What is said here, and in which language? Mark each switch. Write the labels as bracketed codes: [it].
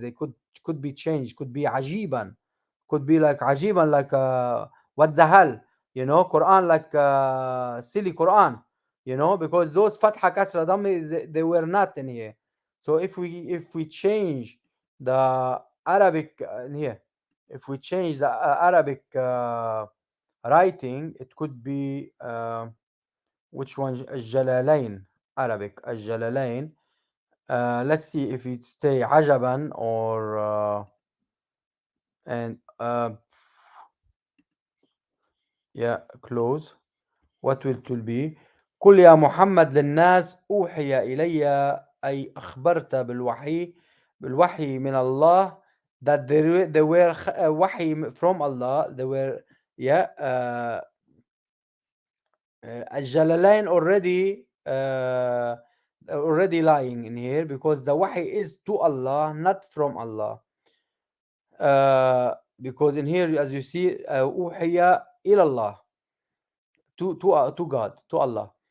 [en] They could be changed, could be عجيبا, could be like عجيبا, like what the hell, Quran, like silly Quran, because those فتحة كسرة ضمة, they were not in here. So if we change the Arabic in here, if we change the Arabic writing, it could be which one? الجلالين, Arabic الجلالين. Let's see if it stay عجبا or and yeah, close. What will be? [ar] قل يا محمد للناس أوحي إلي، أي أخبرت بالوحي من الله, [en] that they were [ar] وحي [en] from Allah. They were, yeah, الجلالين already lying in here, because the wahi is to Allah, not from Allah. Because in here, as you see, [ar] أوحي إلى الله, [en] to God, to Allah.